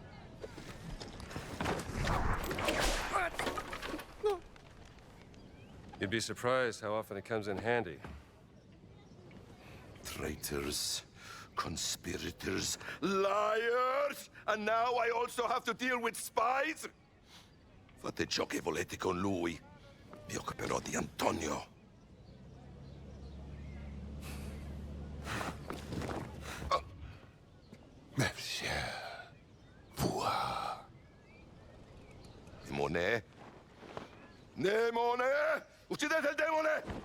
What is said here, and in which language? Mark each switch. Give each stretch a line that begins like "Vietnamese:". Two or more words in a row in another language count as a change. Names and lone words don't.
English: You'd be surprised how often it comes in handy. Traitors, conspirators, liars! And now I also have to deal with spies?
Italian: Fate ciò che volete con lui. Vi occuperò di Antonio. Merci. Voi. Demone? Demone! Uccidete il demone!